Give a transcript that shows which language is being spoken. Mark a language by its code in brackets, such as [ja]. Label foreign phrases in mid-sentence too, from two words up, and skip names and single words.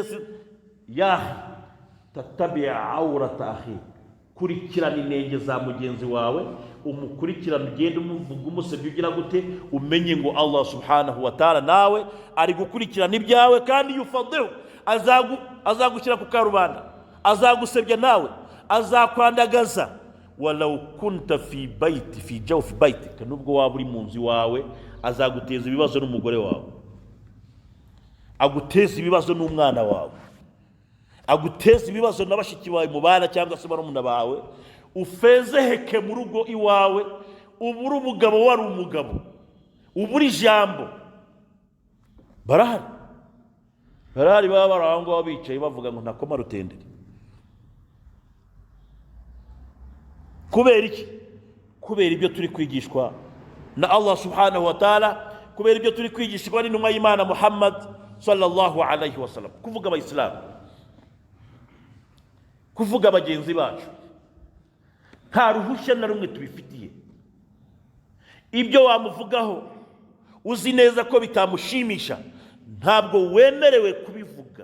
[ar] لا تتبع عورة أخي, [rw] kurikirana inenge za mugenzi wawe, umukurikirana, ugenda umuvuga, umusebya, ugira gute, umenye ngo [ar] الله سبحانه وتعالى [rw] nawe ari gukurikirana ibyawe, kandi yufadhihu, azagushyira ku karubanda, azagusebya nawe, azakwandagaza. [ar] ولو كنت في بيت في جوف بيتك, [rw] nubwo waba uri mu nzu wawe, azaguteza ibibazo n'umugore wawe, aguteza ibibazo n'umwana wawe, aguteza ibibazo n'abashiki bawe mu bana cyangwa se barumuna bawe, ufezeheke mu rugo iwawe, ubura umugabo wari umugabo, ubura ijambo. Barahari baba barahango bicaye bavuga ngo ntakoma rutendere. Kubera iki? Kubera ibyo turi kwigishwa na [ar] الله سبحانه وتعالى, [rw] kubera ibyo turi kwigishwa n'intumwa y'Imana Muhammad [ar] صلى الله عليه وسلم. [rw] Kuvuga Abayisilamu, kuvuga bagenzi bacu, nta ruhushya na rumwe tubifitiye. Ibyo wamuvugaho uzi neza ko bitamushimisha, ntabwo wemerewe kubivuga.